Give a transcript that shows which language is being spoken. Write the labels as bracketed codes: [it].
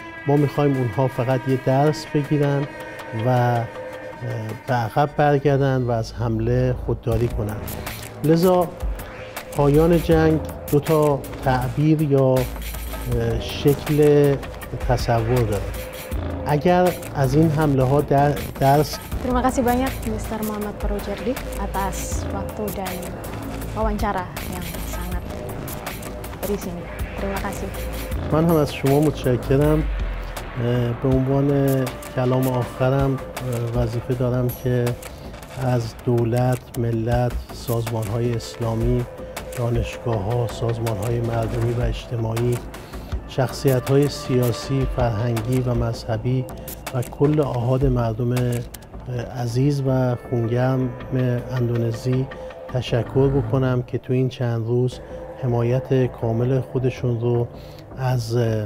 [fa] ما می‌خوایم اونها فقط یه درس بگیرن و به عقب برگردن و از حمله خودداری کنن. لذا پایان جنگ دو تا تعبیر یا شکل تصور داره. اگر از این حمله ها درس. [id] Terima kasih banyak Mr. Muhammad Faroucherdi atas waktu dan wawancara yang sangat berisi. Terima kasih. [fa] من هم از شما متشکرم. به عنوان کلام آخرم وظیفه دارم که از دولت، ملت، سازمان‌های اسلامی، دانشگاه‌ها، سازمان‌های مردمی و اجتماعی، شخصیت‌های سیاسی، فرهنگی و مذهبی و کل آحاد مردم عزیز و خونگرم اندونزی تشکر بکنم که تو این چند روز حمایت کامل خودشون رو از